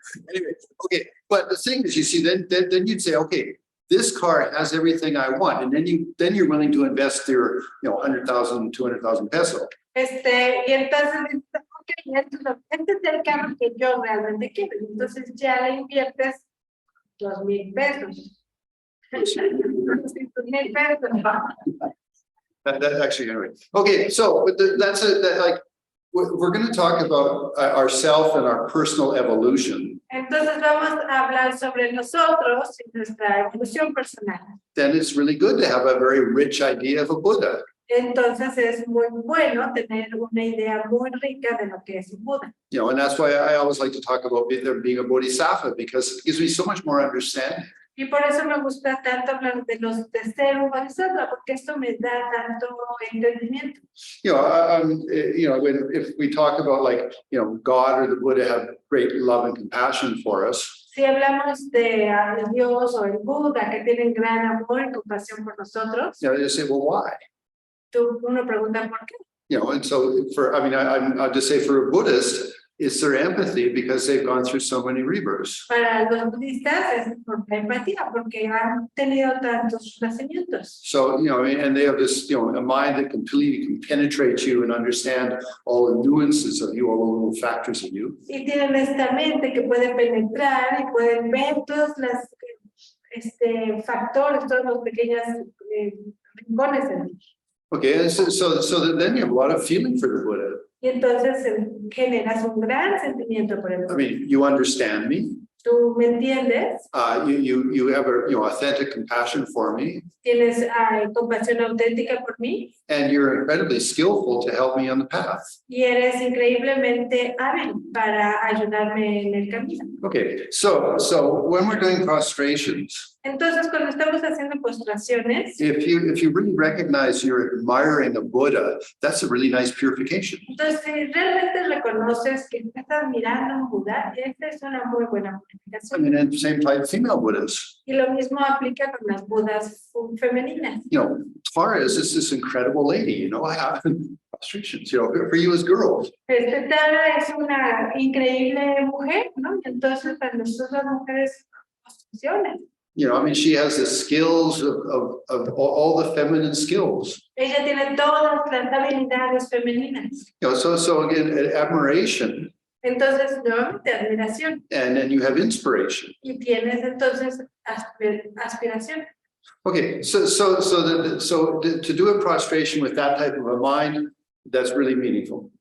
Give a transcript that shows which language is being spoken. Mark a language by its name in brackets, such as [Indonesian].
[English] Anyway, okay, but the thing is, you see, then you'd say, okay, this car has everything I want, and then you're willing to invest your, you know, 100,000, 200,000 peso. [Spanish] y entonces, ok, este es el carro que yo realmente quiero. Entonces ya le inviertes 2,000 pesos. 200,000 pesos. [English] That actually, anyway. Okay, so but like we're going to talk about ourself and our personal evolution. [Spanish] Entonces vamos a hablar sobre nosotros y nuestra evolución personal. [English] Then it's really good to have a very rich idea of a Buddha. [Spanish] Entonces es muy bueno tener una idea muy rica de lo que es un Buda. [English] You know, and that's why I always like to talk about there being a bodhisattva, because it gives me so much more understanding. [Spanish] Y por eso me gusta tanto hablar de ser un bodhisattva, porque esto me da tanto entendimiento. [English] You know, you know, if we talk about like, you know, God or the Buddha have great love and compassion for us. [Spanish] Si hablamos de Dios o el Buda que tienen gran amor y compasión por nosotros, [English] You know, they say, well, why? [Spanish] uno pregunta por qué. [English] You know, and so I'll just say for a Buddhist, it's their empathy because they've gone through so many rebirths. [Spanish] Para los budistas es por la empatía, porque han tenido tantos nacimientos. [English] So, you know, and they have this, you know, a mind that completely can penetrate you and understand all the nuances of you, all the little factors of you. [Spanish] Y tienen esta mente que puede penetrar y pueden ver todos los factores, todos los pequeños rincones en ti. [English] Okay, and so then you have a lot of feeling for the Buddha. [Spanish] Y entonces generas un gran sentimiento por el [English] I [Spanish] Buda. [English] mean, you understand me. [Spanish] Tú me entiendes, [English] You have a, you know, authentic compassion for me, [Spanish] tienes compasión auténtica por mí [English] and you're incredibly skillful to help me on the path. [Spanish] y eres increíblemente hábil para ayudarme en el camino. [English] Okay, so when we're doing prostrations, [Spanish] Entonces, cuando estamos haciendo postraciones, [English] if you really recognize you're admiring a Buddha, that's a really nice purification. [Spanish] entonces si realmente reconoces que estás mirando a un Buda, esta es una muy buena [English] I [Spanish] purificación. [English] mean, and same type female Buddhas. [Spanish] Y lo mismo aplica con las Budas femeninas. [English] You know, Tara is just this incredible lady, you know, I have frustrations, you know, for you as girls. [Spanish] Tara es una increíble mujer, ¿no? Y entonces para nosotros las mujeres, postraciones. [English] You know, I mean, she has the skills of all the feminine skills. [Spanish] Ella tiene todas las habilidades femeninas. [English] You know, so again, admiration, [Spanish] Entonces, nuevamente, admiración. [English] and then you have inspiration. [Spanish] Y tienes entonces aspiración. [English] Okay, so to do a prostration with that type of a mind, that's really meaningful.